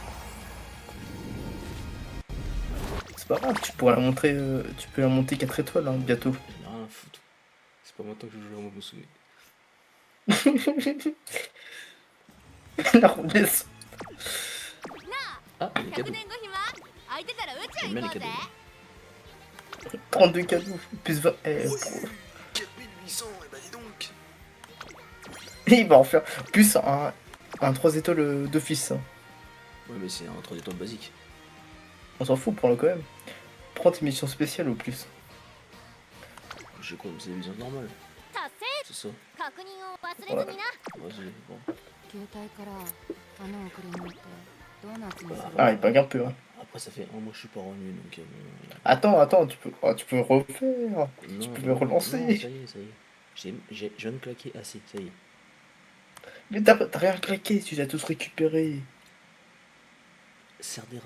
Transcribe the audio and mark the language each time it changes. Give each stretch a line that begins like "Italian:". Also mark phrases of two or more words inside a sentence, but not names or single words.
French: C'est pas grave, tu pourras la montrer, tu peux la monter 4 étoiles hein, bientôt. J'en ai rien à foutre. C'est pas maintenant que je joue à Momosume. La redescend. Ah, les 100 cadeaux.
Japanese: 年後暇空いてたら宇宙
French: J'aime bien
Japanese: 行こ
French: les
Japanese: うぜ。
French: cadeaux. 32 cadeaux, plus 20. 4800, et bah dis donc. Il va en faire plus un 3 étoiles d'office. Hein. Ouais, mais c'est un 3 étoiles basique. On s'en fout, prends-le quand même. Prends tes missions spéciales au plus. J'ai quoi, c'est des visions normales.
Japanese: 達成。
French: C'est ça.
Japanese: 確認を忘れずにな。
French: Vas-y, bon.
Japanese: 球体から穴をくり抜いてドーナツにする
French: Ah, il bug un peu. Hein. Après, ça fait un mois que je suis pas revenu, donc Attends, tu peux refaire. non, peux le relancer. Non, ça y est, ça y est. Je viens de claquer assez, ça y est. Mais t'as rien claqué, tu les as tous récupérés. Cerdera.